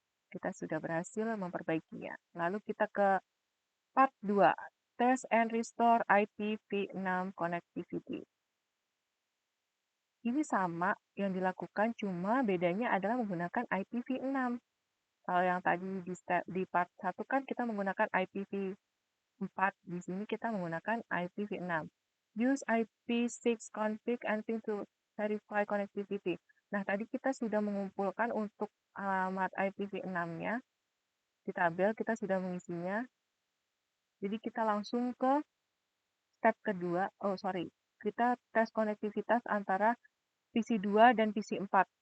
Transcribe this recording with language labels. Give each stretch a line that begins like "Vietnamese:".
Indonesian: Kita sudah berhasil memperbaikinya. Lalu kita ke part 2.
English: Test and restore IPv6 connectivity.
Indonesian: Ini sama yang dilakukan, cuma bedanya adalah menggunakan IPv6. Kalau yang tadi di part 1 kan kita menggunakan IPv4. 4. Di sini kita menggunakan IPv6.
English: Use IP6 config and ping to verify connectivity.
Indonesian: Nah, tadi kita sudah mengumpulkan untuk alamat IPv6-nya. Di tabel kita sudah mengisinya. Jadi kita langsung ke step kedua. Kita tes konektivitas antara PC2 dan PC4.